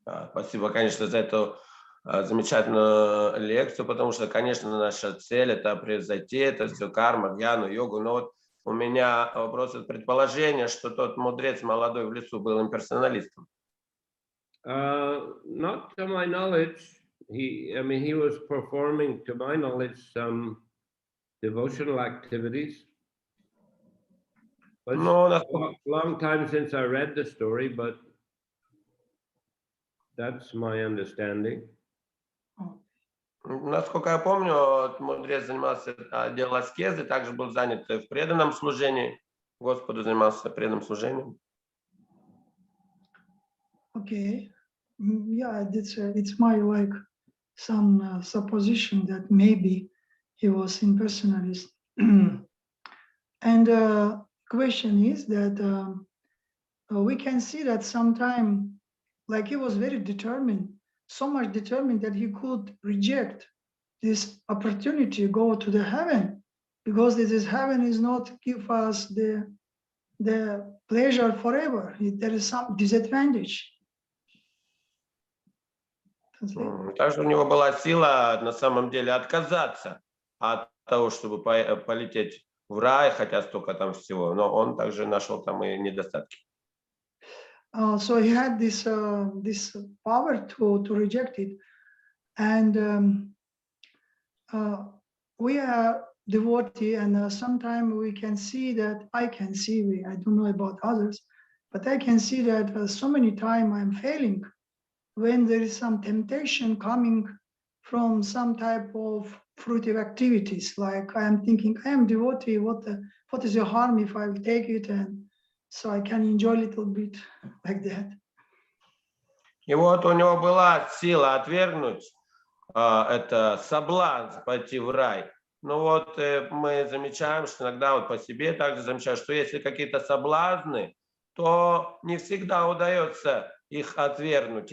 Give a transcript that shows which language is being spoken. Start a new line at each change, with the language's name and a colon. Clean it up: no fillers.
Russian: Спасибо, конечно, за эту замечательную лекцию, потому что, конечно, наша цель — это превзойти это все карма, гьяну, йогу. Но вот у меня вопрос, предположение, что тот мудрец молодой в лесу был имперсоналистом.
English: Not to my knowledge. He was performing, to my knowledge, some devotional activities. But long time since I read the story, but that's my understanding.
Russian: Насколько я помню, мудрец занимался делом аскезы, также был занят в преданном служении. Господу занимался преданным служением.
English: Okay. Yeah, it's my some supposition that maybe he was impersonalist. And question is that we can see that sometime, like, he was very determined, so much determined that he could reject this opportunity to go to the heaven, because this heaven is not give us the pleasure forever. There is some disadvantage.
Russian: Также у него была сила на самом деле отказаться от того, чтобы полететь в рай, хотя столько там всего, но он также нашел там и недостатки.
English: So he had this power to reject it, and we are devotee, and sometimes we can see that I don't know about others, But I can see that so many times I'm failing when there is some temptation coming from some type of fruitive activities. Like I am thinking, I am devotee, what is the harm if I will take it, and so I can enjoy a little bit like that.
Russian: И вот у него была сила отвергнуть это соблазн пойти в рай. Но вот мы замечаем, что иногда вот по себе также замечаем, что если какие-то соблазны, то не всегда удается их отвергнуть.